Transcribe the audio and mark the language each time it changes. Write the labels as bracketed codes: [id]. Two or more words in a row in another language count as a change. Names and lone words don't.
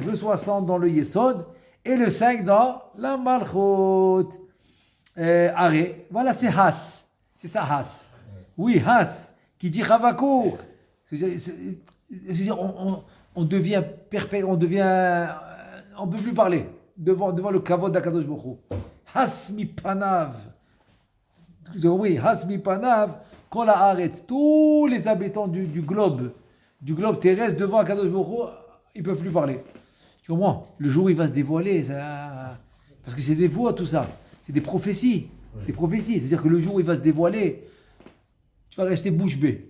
[fr] Le 60 dans le Yesod et le 5 dans la Malchut. Arrêt. Voilà, c'est Has. C'est ça, Has. Oui, Has, qui dit Chavakouk. C'est-à-dire, on devient on ne peut plus parler devant le kavod d' [he] הקדוש ברוך הוא. הס מפניו. Oui, הס מפניו. כל הארץ. [fr] Tous les habitants du globe terrestre devant [he] הקדוש ברוך הוא, [fr] ils ne peuvent plus parler. Tu comprends? Le jour où il va se dévoiler, parce que c'est des voix tout ça, c'est des prophéties. Ouais. Des prophéties, c'est-à-dire que le jour où il va se dévoiler, tu vas rester bouche bée.